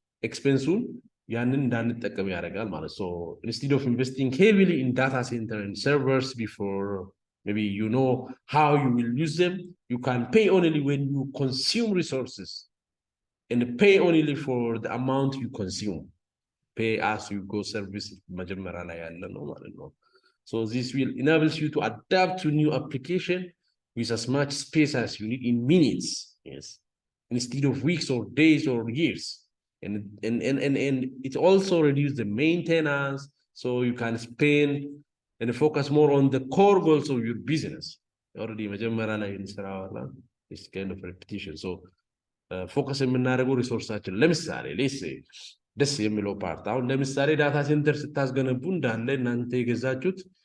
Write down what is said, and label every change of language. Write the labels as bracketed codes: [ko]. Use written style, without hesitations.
[am] ኤክስፔንሱን ያንን እንዳንጠቀም ያደርጋል ማለት [en] ሶ instead of investing heavily in data center and servers before maybe you know how you will use them, you can pay only when you consume resources and pay only for the amount you consume. Pay as you go service [am] መጀመሪያ ላይ ያለ ነው ማለት ነው. [en] So this will enable you to adapt to new application with as much space as you need in minutes, yes, instead of weeks or days or years. And it also reduces the maintenance, so you can spend and focus more on the core goals of your business. Already [am] መጀመሪያ ላይ እንሰራዋላ [en] this kind of repetition. [am] So ፎከስ የምናደርገው ሪሶርሳችን ለምሳሌ ሌስ ደስ የሚለው ፓርት አሁን ለምሳሌ ዳታ ሴንተር ስታስገነቡ እንዳለ እናንተ የገዛችሁት